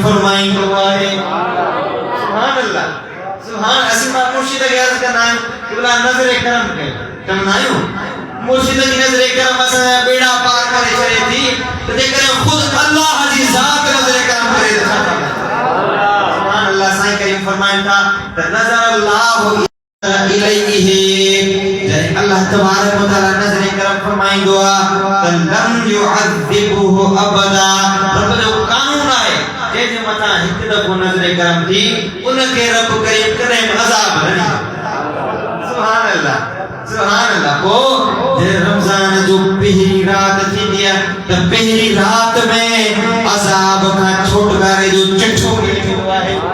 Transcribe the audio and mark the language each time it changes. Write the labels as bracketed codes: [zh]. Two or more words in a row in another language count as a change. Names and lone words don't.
[sd] फरमाईंदो आहे [ar] سبحان الله [sd] सुभान असीं मुर्शिद खे अर्ज़ कंदा आहियूं कि भला नज़र करम कयो चवंदा आहियूं मुर्शिद जी नज़र करम असांजा बेड़ा पार करे छॾे थी त जेकॾहिं ख़ुदि अल्लाह जी ज़ात नज़र करम करे त छा कंदा [ar] سبحان الله [sd] साईं करीम फरमाइनि था त [ar] نظر الله إليه [sd] जॾहिं [ar] الله تبارك وتعالى [sd] नज़र करम फरमाईंदो आहे त [ar] لم يعذبه أبدا [sd] रब जो कानून आहे जंहिंजे मथां हिकु दफ़ो नज़र करम थी उनखे रब करीम कॾहिं बि अज़ाब न ॾींदो [ar] سبحان الله [sd] पोइ रमज़ान जो पहिरीं रात थींदी आहे त पहिरीं रात में अज़ाब खां छुटकारे जो चिठो मिलंदो आहे